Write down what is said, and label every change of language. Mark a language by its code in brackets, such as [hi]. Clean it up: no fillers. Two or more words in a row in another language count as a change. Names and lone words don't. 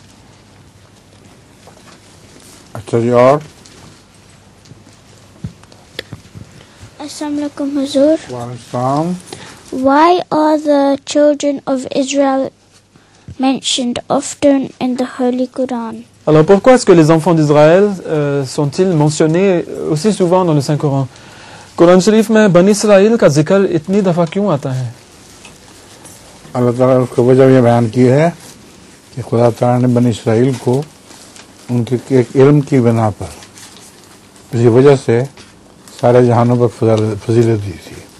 [ar] السلام عليكم Huzur. [en] Why are the children of Israel mentioned often in the Holy Quran? [fr] Alors pourquoi est-ce que les enfants d'Israël sont-ils mentionnés aussi souvent dans le Saint-Coran? [ur] قرآن شریف میں بنی اسرائیل کا ذکر اتنی دفعہ کیوں آتا ہے? اللہ تعالیٰ نے اس کو وجہ یہ بیان کی ہے کہ خدا تعالیٰ نے بنی اسرائیل کو ان کے ایک علم کی بنا پر اسی وجہ سے سارے جہانوں پر فضیلت دی تھی.